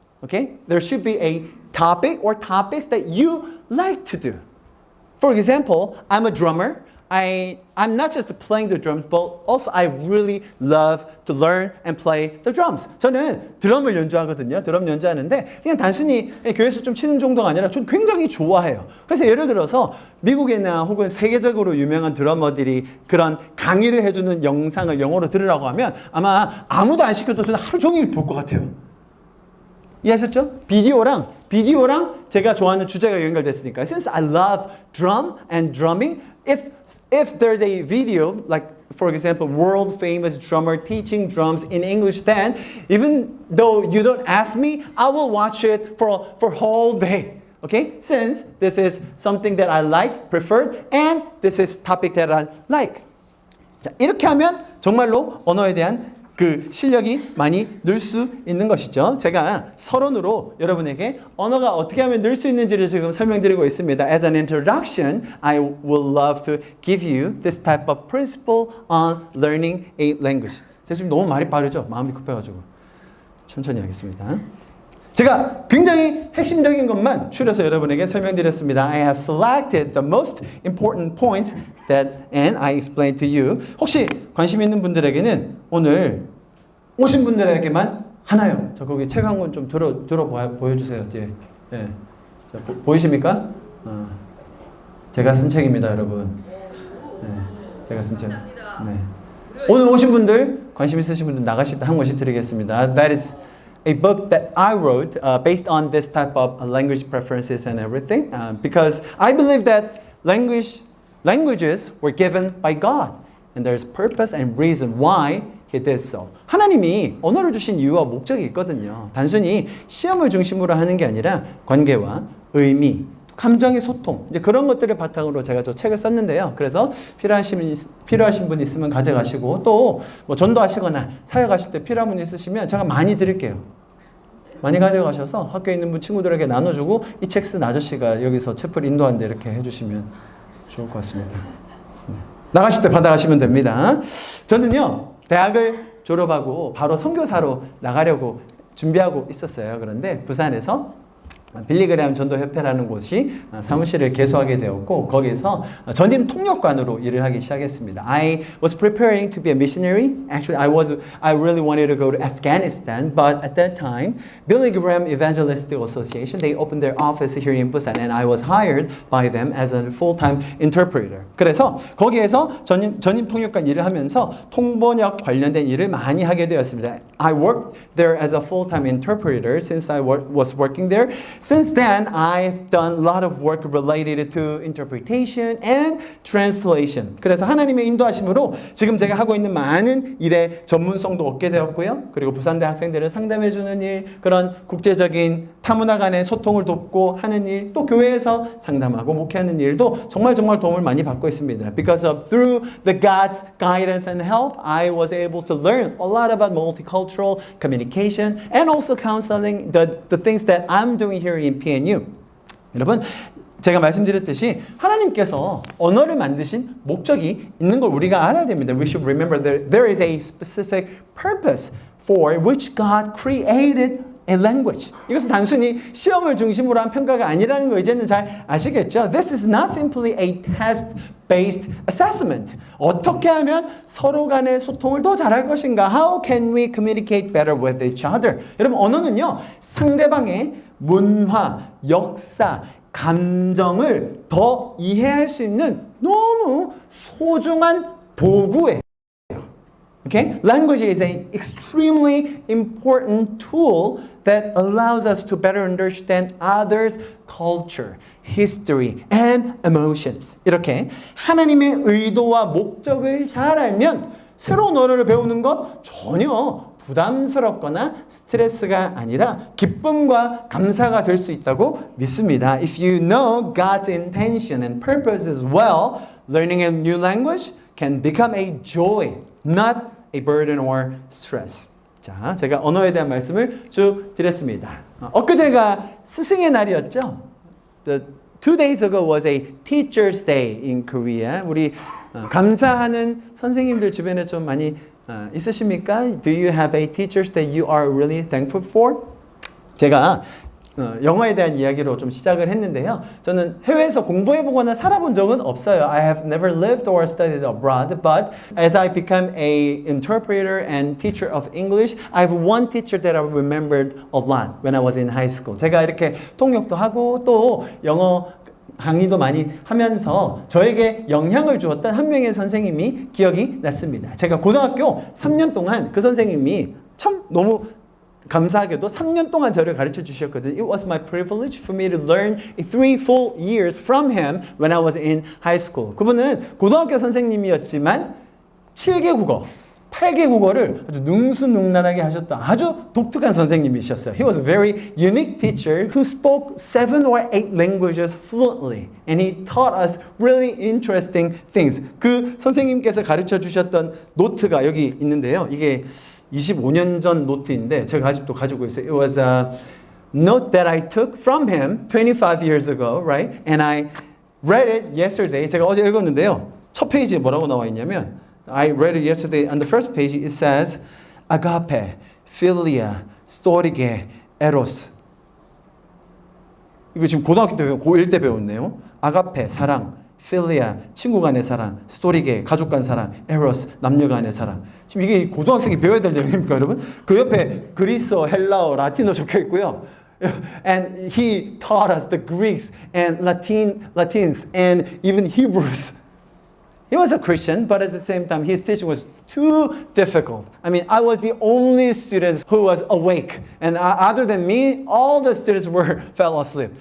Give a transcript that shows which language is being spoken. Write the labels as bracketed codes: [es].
[en] Okay? There should be a topic or topics that you like to do. For example, I'm a drummer. I'm not just playing the drums, but also I really love to learn and play the drums. [ko] 저는 드럼을 연주하거든요. 드럼 연주하는데 그냥 단순히 교회에서 좀 치는 정도가 아니라 전 굉장히 좋아해요. 그래서 예를 들어서 미국이나 혹은 세계적으로 유명한 드러머들이 그런 강의를 해주는 영상을 영어로 들으라고 하면 아마 아무도 안 시켜도 저는 하루 종일 볼 것 같아요. 이해하셨죠? 비디오랑 제가 좋아하는 주제가 연결됐으니까. [en] Since I love drum and drumming, if there's a video, like for example, world famous drummer teaching drums in English, then even though you don't ask me, I will watch it for whole day. Okay? Since this is something that I like, preferred, and this is topic that I like. [ko] 자, 이렇게 하면 정말로 언어에 대한 그 실력이 많이 늘 수 있는 것이죠. 제가 서론으로 여러분에게 언어가 어떻게 하면 늘 수 있는지를 지금 설명드리고 있습니다. [en] As an introduction, I would love to give you this type of principle on learning a language. [ko] 제가 지금 너무 말이 빠르죠? 마음이 급해가지고. 천천히 하겠습니다. 제가 굉장히 핵심적인 것만 추려서 여러분에게 설명드렸습니다. [en] I have selected the most important points and I explained to you. [ko] 혹시 관심 있는 분들에게는 오늘 오신 분들에게만 하나요. 저 거기 책 한 권 좀 보여주세요. 뒤에. 네. 자, 보이십니까? 제가 쓴 책입니다, 여러분. 네, 제가 쓴 책. 네. 오늘 오신 분들 관심 있으신 분들 나가실 때 한 권씩 드리겠습니다. [en] That is a book that I wrote based on this type of language preferences and everything, because I believe that languages were given by God, and there's purpose and reason why he did so. [ko] 하나님이 언어를 주신 이유와 목적이 있거든요. 단순히 시험을 중심으로 하는 게 아니라 관계와 의미, 감정의 소통, 이제 그런 것들을 바탕으로 제가 저 책을 썼는데요. 그래서 필요하신 분 있으면 가져가시고 또 뭐 전도하시거나 사역하실 때 필요한 분 있으시면 제가 많이 드릴게요. 많이 가져가셔서 학교에 있는 분 친구들에게 나눠주고 이 책 쓴 아저씨가 여기서 채플 인도하는데 이렇게 해주시면 좋을 것 같습니다. 네. 나가실 때 받아가시면 됩니다. 저는요 대학을 졸업하고 바로 선교사로 나가려고 준비하고 있었어요. 그런데 부산에서 빌리그레암 전도협회라는 곳이 사무실을 개소하게 되었고 거기서 전임 통역관으로 일을 하기 시작했습니다. [en] I was preparing to be a missionary. Actually, I really wanted to go to Afghanistan, but at that time, Billy Graham Evangelistic Association, they opened their office here in Busan, and I was hired by them as a full-time interpreter. [ko] 그래서 거기에서 전임 통역관 일을 하면서 통번역 관련된 일을 많이 하게 되었습니다. [en] I worked there as a full-time interpreter since I was working there. Since then, I've done a lot of work related to interpretation and translation. [ko] 그래서 하나님의 인도하심으로 지금 제가 하고 있는 많은 일의 전문성도 얻게 되었고요. 그리고 부산대 학생들을 상담해주는 일, 그런 국제적인 타문화 간의 소통을 돕고 하는 일, 또 교회에서 상담하고 목회하는 일도 정말 도움을 많이 받고 있습니다. [en] Because of through the God's guidance and help, I was able to learn a lot about multicultural communication and also counseling, the things that I'm doing here in PNU. [ko] 여러분, 제가 말씀드렸듯이 하나님께서 언어를 만드신 목적이 있는 걸 우리가 알아야 됩니다. [en] We should remember that there is a specific purpose for which God created a language. [ko] 이것은 단순히 시험을 중심으로 한 평가가 아니라는 거 이제는 잘 아시겠죠? [en] This is not simply a test-based assessment. [ko] 어떻게 하면 서로 간의 소통을 더 잘할 것인가? [en] How can we communicate better with each other? [ko] 여러분, 언어는요, 상대방의 문화, 역사, 감정을 더 이해할 수 있는 너무 소중한 도구예요. [en] Okay? Language is an extremely important tool that allows us to better understand others' culture, history, and emotions. [ko] 이렇게 하나님의 의도와 목적을 잘 알면 새로운 언어를 배우는 것 전혀 부담스럽거나 스트레스가 아니라 기쁨과 감사가 될 수 있다고 믿습니다. [en] If you know God's intention and purpose as well, learning a new language can become a joy, not a burden or stress. [ko] 자, 제가 언어에 대한 말씀을 쭉 드렸습니다. 엊그제가 스승의 날이었죠. [en] The 2 days ago was a Teacher's Day in Korea. [ko] 우리 감사하는 선생님들 주변에 좀 많이 있으십니까? [en] Do you have a teachers that you are really thankful for? [ko] 제가 영어에 대한 이야기로 좀 시작을 했는데요. 저는 해외에서 공부해보거나 살아본 적은 없어요. [en] I have never lived or studied abroad, but as I become a interpreter and teacher of English, I have one teacher that I remembered a lot when I was in high school. [ko] 제가 이렇게 통역도 하고 또 영어 강의도 많이 하면서 저에게 영향을 주었던 한 명의 선생님이 기억이 났습니다. 제가 고등학교 3년 동안 그 선생님이 참 너무 감사하게도 3년 동안 저를 가르쳐 주셨거든요. [en] It was my privilege for me to learn 3 full years from him when I was in high school. [ko] 그분은 고등학교 선생님이었지만 7개 국어, 8개 국어를 아주 능수능란하게 하셨던 아주 독특한 선생님이셨어요. [en] He was a very unique teacher who spoke 7 or 8 languages fluently. And he taught us really interesting things. [ko] 그 선생님께서 가르쳐 주셨던 노트가 여기 있는데요. 이게 25년 전 노트인데 제가 아직도 가지고 있어요. [en] It was a note that I took from him 25 years ago, right? And I read it yesterday. [ko] 제가 어제 읽었는데요. 첫 페이지에 뭐라고 나와 있냐면 [en] I read it yesterday. On the first page it says agape, philia, storge, eros. [ko] 이거 지금 고등학교 때 고1 때 배웠네요. 아가페, 사랑, 필리아, 친구 간의 사랑, 스토리게, 가족 간 사랑, 에로스, 남녀 간의 사랑. 지금 이게 고등학생이 배워야 될 내용입니까, 여러분? 그 옆에 그리스어, 헬라어, 라틴어 적혀 있고요. [en] And he taught us the Greeks and Latins and even Hebrews. He was a Christian, but at the same time, his teaching was too difficult. I mean, I was the only student who was awake. And other than me, all the students fell asleep.